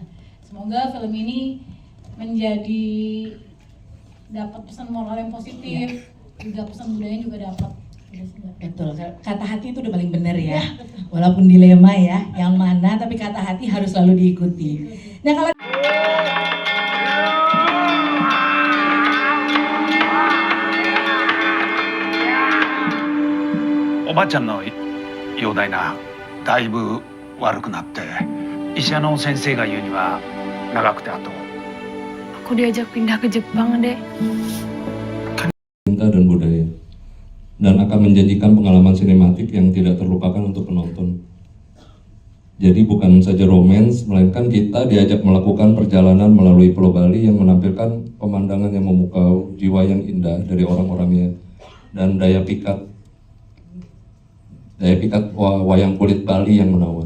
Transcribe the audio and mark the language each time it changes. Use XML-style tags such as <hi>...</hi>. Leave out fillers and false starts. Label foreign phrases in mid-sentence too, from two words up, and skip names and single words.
<id>Semoga film ini menjadi dapat pesan moral yang positif, juga pesan budaya juga dapat. Betul, kata hati itu udah paling benar ya. Walaupun dilema ya, yang mana tapi kata hati harus selalu diikuti. Nah kalau</id> <ja>Oba-chanの容体な、だいぶ悪くなって、医者の先生が言うには長くてあと。</ja> <id>Aku diajak pindah ke Jepang, Dek. Cinta dan budaya, dan akan menjanjikan pengalaman sinematik yang tidak terlupakan untuk penonton. Jadi bukan saja romans, melainkan kita diajak melakukan perjalanan melalui Pulau Bali yang menampilkan pemandangan yang memukau, jiwa yang indah dari orang-orangnya, dan daya pikat wayang kulit Bali yang menawan.</id>